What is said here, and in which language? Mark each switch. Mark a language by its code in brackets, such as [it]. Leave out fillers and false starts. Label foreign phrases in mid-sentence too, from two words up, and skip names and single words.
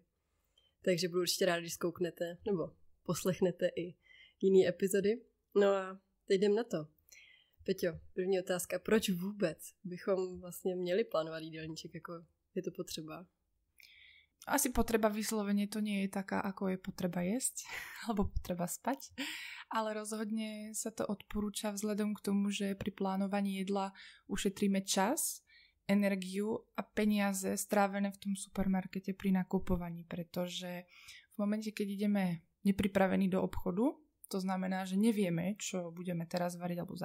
[cs] Takže budu určitě rád, když zkouknete nebo poslechnete i jiné epizody. No a teď jdem na to. Peťo, první otázka, proč vůbec bychom vlastně měli plánovat jídelníček, jako je to potřeba? [sk] Asi potreba vyslovene to nie je taká, ako je potreba jesť, alebo potreba spať, ale rozhodne sa to odporúča vzhľadom k tomu, že pri plánovaní jedla ušetríme čas, energiu a peniaze strávené v tom supermarkete pri nakupovaní, pretože v momente, keď ideme nepripravení do obchodu, to znamená, že nevieme, čo budeme teraz variť, alebo